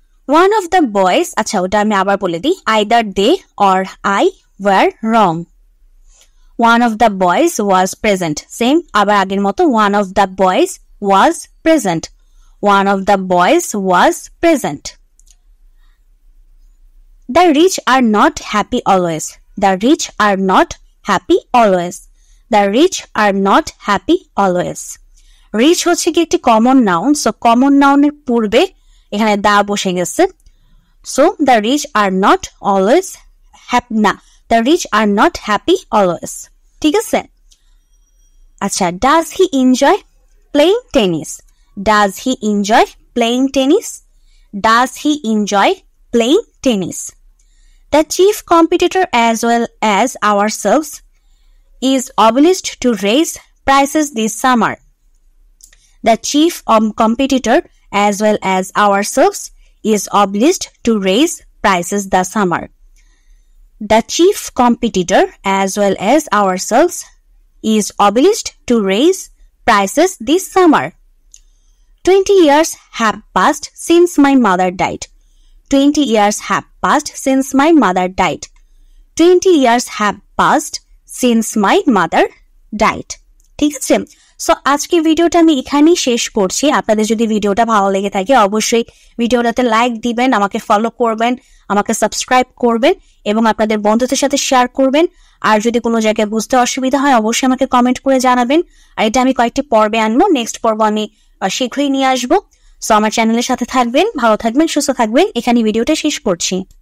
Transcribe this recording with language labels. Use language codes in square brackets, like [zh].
[en] one of the boys, [bn] আচ্ছা ওটা আমি আবার বলে দিই, [en] Either they or I were wrong. One of the boys was present, [bn] same আবার আগের মতো, [en] One of the boys was present. One of the boys was present. The rich are not happy always. The rich are not happy always. The rich are not happy always. [bn] Rich হচ্ছে কি একটি common noun, so common নাউনের পূর্বে এখানে দা বসে গেছে, so [en] the rich are not always happy, না the rich are not happy always। [bn] ঠিক আছে, আচ্ছা, [en] does he enjoy playing tennis? Does he enjoy playing tennis? Does he enjoy playing tennis? The chief competitor as well as ourselves is obliged to raise prices this summer. The chief competitor as well as ourselves is obliged to raise prices this summer. The chief competitor as well as ourselves is obliged to raise prices this summer. 20 years have passed since my mother died. 20 years have passed since my mother died. 20 years have passed since my mother died. [bn] ঠিক আছে? So আজকে ভিডিওটা আমি এখানেই শেষ করছি। আপনাদের যদি ভিডিওটা ভালো লেগে থাকে অবশ্যই ভিডিওটাতে লাইক দিবেন, আমাকে ফলো করবেন, আমাকে সাবস্ক্রাইব করবেন এবং আপনাদের বন্ধুদের সাথে শেয়ার করবেন। আর যদি কোনো জায়গায় বুঝতে অসুবিধা হয় অবশ্যই আমাকে কমেন্ট করে জানাবেন। আর এটা আমি কয়েকটি পর্বে আনবো, নেক্সট পর্ব আমি শীঘ্রই নিয়ে আসবো। সো আমার চ্যানেলের সাথে থাকবেন, ভালো থাকবেন, সুস্থ থাকবেন। এখানে ভিডিওটা শেষ করছি।